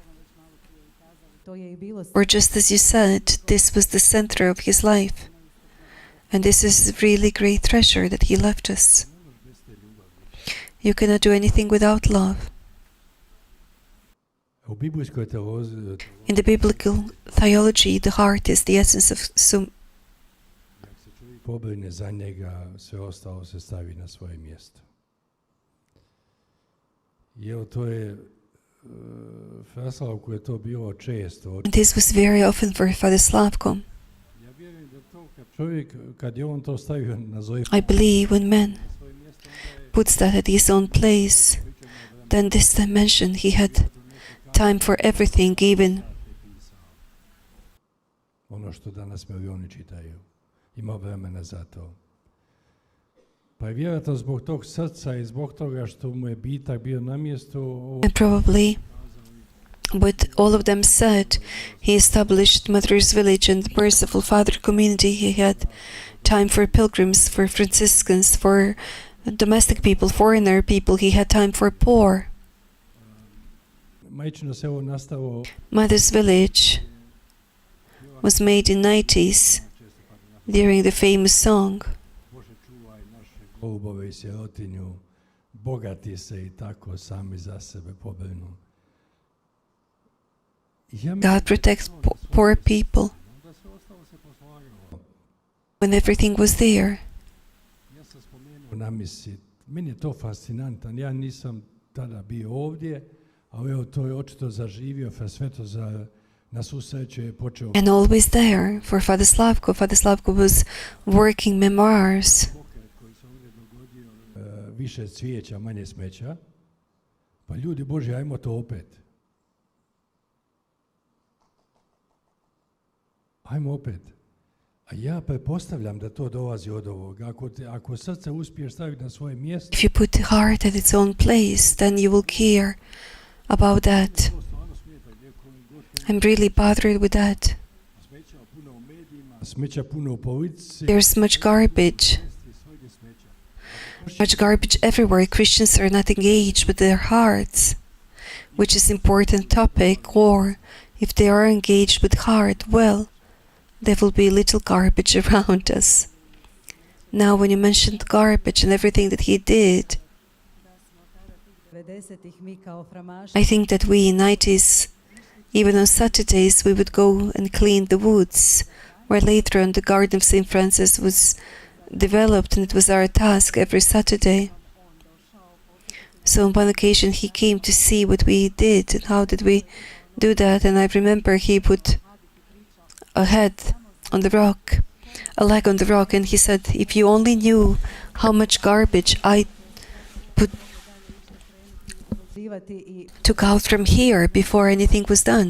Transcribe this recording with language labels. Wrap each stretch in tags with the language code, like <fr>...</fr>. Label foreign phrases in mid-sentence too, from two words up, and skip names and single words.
<en>Or just as you said, this was the center of his life. And this is a really great treasure that he left us. You cannot do anything without love. In the biblical theology, the heart is the essence of</en> <hr>pobrine za njega, sve ostalo se stavi na svoje mjesto. I evo to je Slavku je to bilo često.</hr> <en>And this was very often for Father Slavko.</en> <hr>Ja vjerujem da to čovjek, kad je on to stavio na svoje</hr> <en>I believe when man puts that at his own place, then this dimension he had time for everything, even</en> <hr>ono što danas milioni čitaju. Ima vremena za to. Pa je vjerojatno zbog tog srca i zbog toga što mu je bitak bio na mjestu.</hr> <en>and probably what all of them said, he established Mother's Village and the Merciful Father community. He had time for pilgrims, for Franciscans, for domestic people, foreigner people. He had time for poor.</en> <hr>Majčino se ovo nastalo</hr> <en>Mother's Village was made in 90s during the famous song.</en> <hr>Bože čuvaj naše golubove i sirotinju, bogati se i tako sami za sebe pobrinu.</hr> <en>God protects poor people. When everything was there,</en> <hr>Ja sam spomenuo namisli, meni je to fascinantan, ja nisam tada bio ovdje, ali evo to je očito zaživio, sve to na svu sreću je počeo</hr> <en>and always there for Father Slavko. Father Slavko was working memoirs.</en> <hr>pokret koji se ovdje dogodio, više cvijeća, manje smeća, pa ljudi Boži, ajmo to opet. Ajmo opet. A ja pretpostavljam da to dolazi od ovoga. Ako srce uspiješ staviti na svoje mjesto,</hr> <en>If you put the heart at its own place, then you will care about that. I'm really bothered with that.</en> <hr>smeća puno u medijima, smeća puno u politici,</hr> <en>There's much garbage. Much garbage everywhere. Christians are not engaged with their hearts, which is an important topic, or if they are engaged with heart, well, there will be little garbage around us. Now, when you mentioned garbage and everything that he did,</en> <hr>90-ih mi kao framaši</hr> <en>I think that we in 90s, even on Saturdays, we would go and clean the woods, where later on the Garden of St. Francis was developed, and it was our task every Saturday. So on one occasion he came to see what we did and how did we do that, and I remember he put a head on the rock, a leg on the rock, and he said, if you only knew how much garbage I took out from here before anything was done.</en>